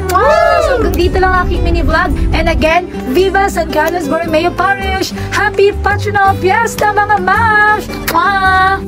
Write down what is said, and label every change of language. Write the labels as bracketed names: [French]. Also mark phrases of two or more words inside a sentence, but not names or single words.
[Filipino] So hanggang dito lang aking [English] mini vlog. And again, [Filipino] Viva San Carlos Borromeo Parish. [English] Happy Patronal Fiesta mga moms.